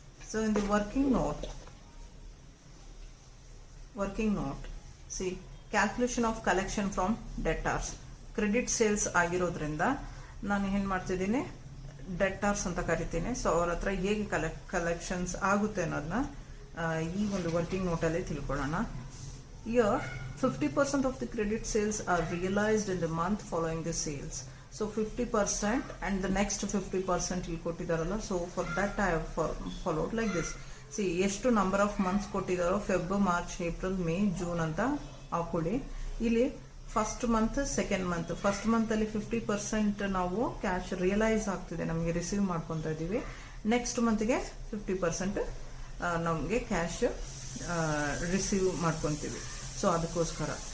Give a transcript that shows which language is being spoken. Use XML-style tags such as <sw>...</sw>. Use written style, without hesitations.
<en>So in the working note see calculation of collection from debtors.</en> <kn>Credit sales ಆಗಿರೋದ್ರಿಂದ ನಾನು ಏನ್ ಮಾಡ್ತಿದ್ದೀನಿ, ಡೆಟಾರ್ಸ್ ಅಂತ ಕರಿತೀನಿ. ಸೊ ಅವ್ರ ಹತ್ರ ಹೇಗೆ ಕಲೆಕ್ಷನ್ಸ್ ಆಗುತ್ತೆ ಅನ್ನೋದನ್ನ ಈ ಒಂದು ವರ್ಕಿಂಗ್ ನೋಟ್ ಅಲ್ಲಿ ತಿಳ್ಕೊಳ್ಳೋಣ.</kn> <en>Here 50% of the credit sales are realized in the month following the sales. So 50% and the next 50%</en> <kn>ಇಲ್ಲಿ ಕೊಟ್ಟಿದಾರಲ್ಲ.</kn> <en>So for that I have followed like this.</en> <kn>C ಎಷ್ಟು number of months ಕೊಟ್ಟಿದಾರೋ, Feb, March, April, May, June ಅಂತ ಹಾಕೊಳ್ಳಿ. ಇಲ್ಲಿ first month, second month. First month ಅಲ್ಲಿ 50% ನಾವು cash realise ಆಗ್ತಿದೆ, ನಮಗೆ receive ಮಾಡ್ಕೊಂತ ಇದೀವಿ. ನೆಕ್ಸ್ಟ್ ಮಂತ್ಗೆ 50% ನಮಗೆ ಕ್ಯಾಶ್ ರಿಸೀವ್ ಮಾಡ್ಕೊಂತೀವಿ. ಸೊ ಅದಕ್ಕೋಸ್ಕರ.</kn>